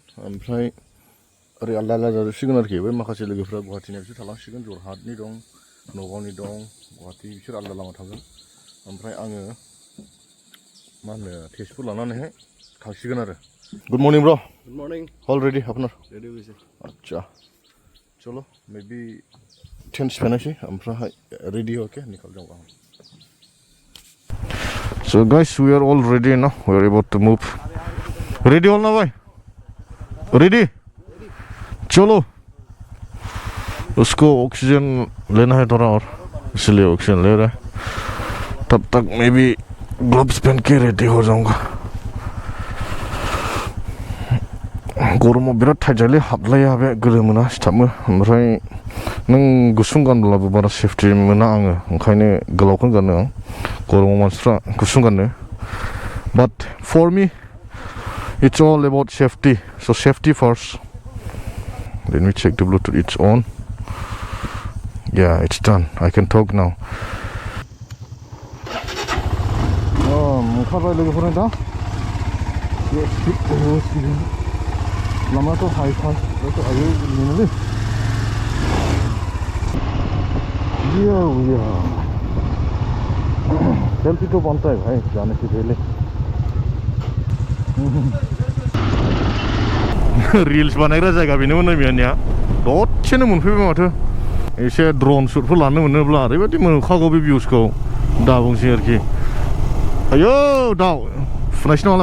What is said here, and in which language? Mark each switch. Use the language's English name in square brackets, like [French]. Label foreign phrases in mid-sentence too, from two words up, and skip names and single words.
[Bodo] ओमफ्राय ओरै आलदा आलदा जाजोबसिगोन आरोखि बै माखासे लोगोफ्रा गुवाहाटिनि बिसोर थालांसिगोन जरहाटनि दं नगावनि दं गुवाहाटि बिसोर आलदा लामा थागोन ओमफ्राय आङो मा होनो तेजपुर लानानैहाय थांसिगोन आरो [English] good morning bro good morning all ready [Bodo] আপনার [Bangla] রেডি হইছে আচ্ছা [Bodo] चलो मे बी टेंस फैनायसै ओमफ्राय रेडी [Hindi] ओके निकल जाऊंगा [English] So guys, we are all ready now. We are about to move. Ready all now, bhai? Ready? [Hindi] चलो उसको ऑक्सीजन लेना है थोड़ा और इसलिए ऑक्सीजन ले रहा है तब तक मैं भी ग्लव्स पहन के रेडी हो जाऊंगा [Bodo] गरमाव बिराद टाइट जायोलै हाबलाया बे गोलोमोना सिथाबो ओमफ्राय नों गुसुं गानब्लाबो बारा सेफटि मोना आङो ओंखायनो गोलावखौनो गानो आं गरमाव मानसिफ्रा गुसुं गानो [English] but for me it's all about safety so safety first. Let me check the Bluetooth. It's on. Yeah, it's done. I can talk now. [Bodo] ओंखारबाय लोगोफोरनो दा लामायाथ' हाइफाइ आयो गोलैनोलै [Hindi] सेल्फी तो बनता है भाई जाने से पहले [Bodo] रिल्स बानायग्रा जायगा बेनोमोन नैबेनिया दसेनो मोनफैबाय माथो एसे ड्रन शुटफोर लानो मोनोब्ला ओरैबायदि मोनखागौ बे भिउसखौ दा बुंसै आरोखि आयौ दाउ फुनायसै नामालाय